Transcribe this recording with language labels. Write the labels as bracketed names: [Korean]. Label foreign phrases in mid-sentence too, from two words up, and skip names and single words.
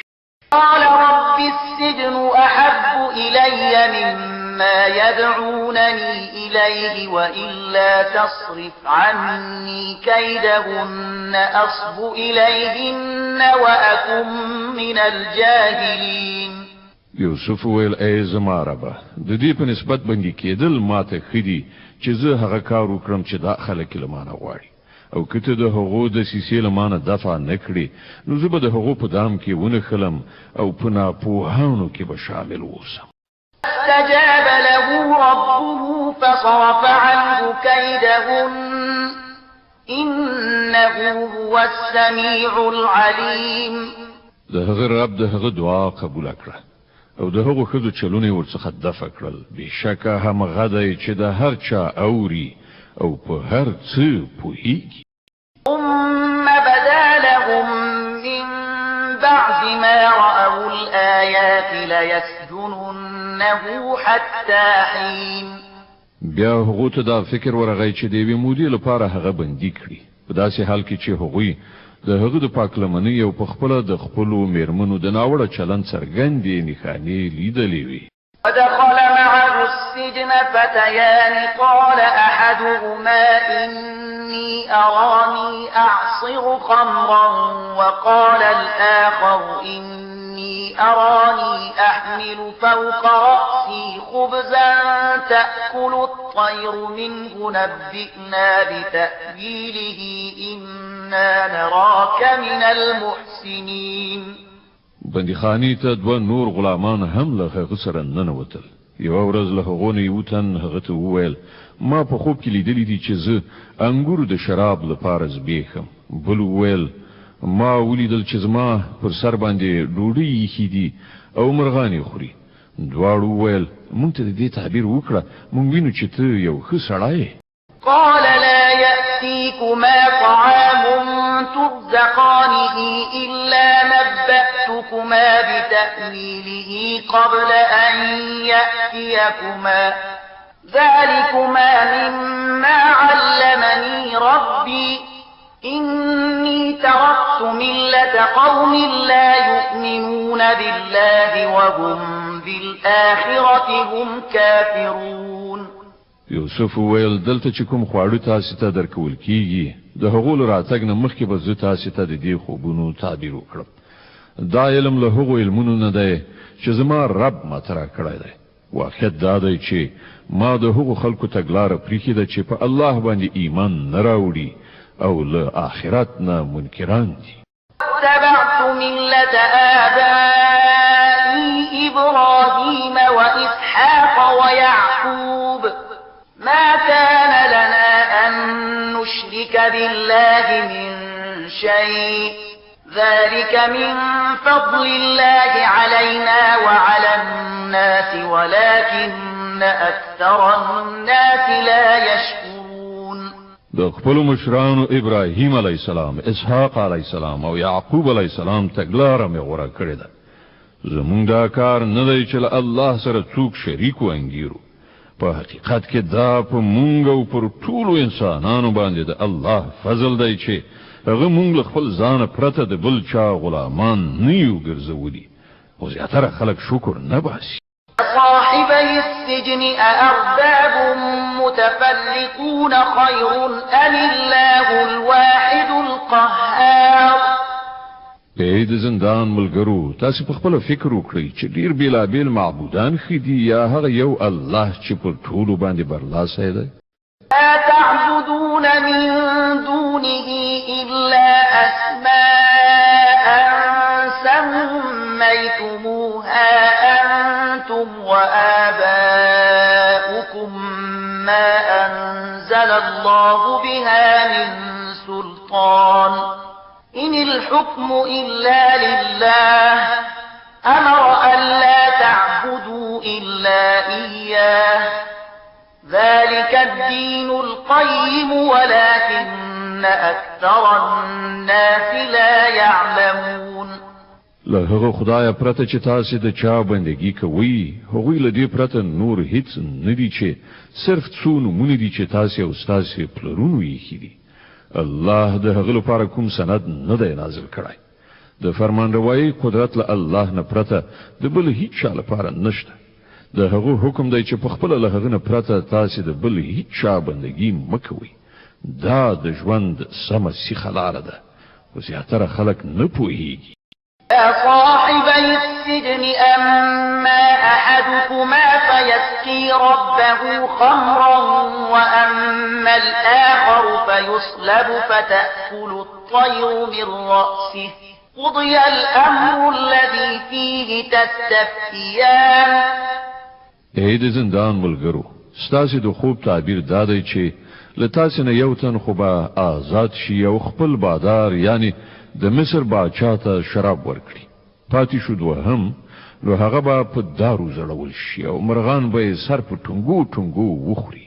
[Arabic] قال رب السجن أحب إلي مما يدعونني إليه وإلا تصرف عني كيدهن أصب إليهن وأكن من الجاهلين. [Pashto] یوسف ویل ای زما ربه د دې په نسبت باندې کېدل ماته خدي چې زه هغه کار وکړم چې دا خلک لمانه غواړي او کته د هغو د سیسې لمانه دفع نکړي نو زه به د هغو په دام کې ونه خلم او په ناپوهانو کې به شامل اوسم. [Arabic] استجاب له ربه فصرف عنه كيدهن إنه هو السميع العليم. [Pashto] د هغه رب د هغه دعا قبول کړه او د هغو ښځو چلونه ورڅخه دفع کړل بېشکه همغه دی چې د هر چا اوري او په هر څه پوهیږي. [Arabic] ثم بدا لهم من بعد ما رأوا الآيات ليسجننه حتى حين. [Pashto] بیا هغو ته دا فکر ورغی چې د یوې مودې لپاره هغه بندي کړي په داسې حال کې چې هغوی د هغه د پاکلمنۍ او په خپله د خپلو میرمنو د ناوړه چلند څرګندې نښانې لیدلې وي. [Arabic] ودخل معه السجن فتيان قال أحدهما إني أراني أعصر خمرا وقال الآخر إني أراني أحمل فوق رأسي خبزا تأكل الطير منه نبئنا بتأويله إنا نراك من المحسنين. [Pashto] بندیخانی ته دوه نور غلامان هم له هغه سره ننوتل. یوه ورځ له هغو نه یو تن هغه ته وویل ما په خوب کې لیدلی دي چې زه انګور د شراب لپاره زبېښم. بل وویل ما ولیدل چې زما پر سر باندې ډوډۍ ایښي دي او مرغان یې خوري. دواړو وویل موږ ته د دې تعبیر وکړه موږ وینو چې ته یو ښه سړی یې. [Arabic] قال لا يأتيكما طعام ترزقانه إلا نبأتكما بتأويله قبل أن يأتيكما ذلكما مما علمني ربي إني تركت ملة قوم لا يؤمنون بالله وهم بالآخرة هم كافرون. [Pashto] یوسف ویل دلته چې کوم خواړه تاسو ته درکول کیږي د هغو راتګ نه مخکې به زه تاسو ته د دې خوبونو تعبیر وکړم. دا علم له هغو علمونو نه دی چې زما رب ماته راکړی دی. واقعیت دا دی چې ما د هغو خلکو تګلاره پریښې ده چې په الله باندې ایمان نه راوړي او له آخرت نه منکران دي. [Arabic] اتبعت ملة آبائي إبراهيم وإسحاق ويعقوب ما كان لنا أن نشرك بالله من شيء ذلك من فضل الله علينا وعلى الناس ولكن أكثر الناس لا يشكرون. [Pashto] د خپل مشرانو ابراهیم [Arabic] علی السلام، [Pashto] اسحاق [Arabic] علی السلام [Pashto] او یعقوب [Arabic] علی السلام [Pashto] تګلاره مې غوړه کړې ده. زمونږ دا کار نه دی چې الله سره څوک شریک وانګیرو. په حقیقت کې دا په مونږ او پر ټولو انسانانو باندې د الله فضل دی چې هغه مونږ خپل ځان پرته د بل چا غلامان نه یو ګرځولي. او زیاتره خلک شکر نه باسي. [Arabic] صاحبي السجن أأرباب متفرقون خير أم الله الواحد القهار. [Pashto] د زندان ملګرو تاسو په خپل فکر وکړئ چې ډیر بیلابیل معبودان خدي یا هغه یو الله چې پر ټولو باندې برلاسه دی. [Arabic] لا تعبدون من دونه إلا أسماء سميتموها أنتم وآباؤكم ما أنزل الله بها من سلطان إن الحكم إلا لله أمر أن لا تعبدوا إلا إياه ذلك الدين القيم ولكن أكثر الناس لا يعلمون. [Pashto] له هغه خدای پرته چې تاسو د چا بندگی کوي هغوی له دې پرته نور هیڅ نه دي چې صرف څو نمونه دي چې تاسو او تاسو پلرونو یې خېدي. الله د هغه لپاره کوم سند نه دی نازل کړی. د فرمانروایی قدرت له الله نه پرته د بل هیڅ چا لپاره نشته. د هغه حکم دی چې په خپل له هغه نه پرته تاسو د بل هیڅ چا بندگی مکوئ. دا د ژوند سمه سیخه لاره ده. خو زیاتره خلک نه پوهیږي. [Arabic] يا صاحبي السجن أما أحدكما فيسقي ربه خمرا وأما الآخر فيصلب فتأكل الطير من رأسه قضي الأمر الذي فيه تستفتيان. [Pashto] د زندان ملګرو ستاسو د خوب تعبیر دا دی چې لتاسو نه یو تن خو به آزاد شي او خپل بادار یعنی د مصر باچا ته شراب ورکړي. پاتې شو دوهم نو هغه به په دارو زړول شي او مرغان به سر په ټنګو ټنګو وخوري.